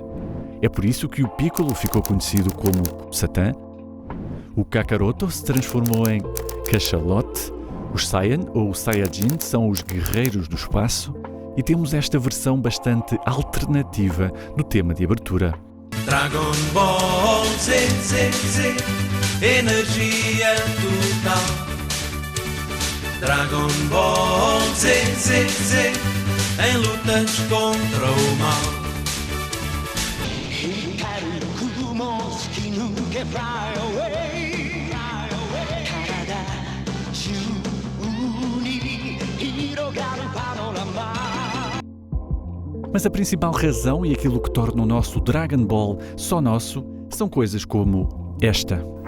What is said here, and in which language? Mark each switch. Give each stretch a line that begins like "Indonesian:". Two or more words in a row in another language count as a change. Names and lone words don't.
Portuguese: É por isso que o Piccolo ficou conhecido como Satã, o Kakaroto se transformou em Cachalote, os Saiyan ou Saiyajin são os guerreiros do espaço e temos esta versão bastante alternativa no tema de abertura. Dragon Ball Z, Z, Z, energia total. Dragon Ball Z, Z, Z, em lutas contra o mal. Mas a principal razão e aquilo que torna o nosso Dragon Ball só nosso são coisas como esta.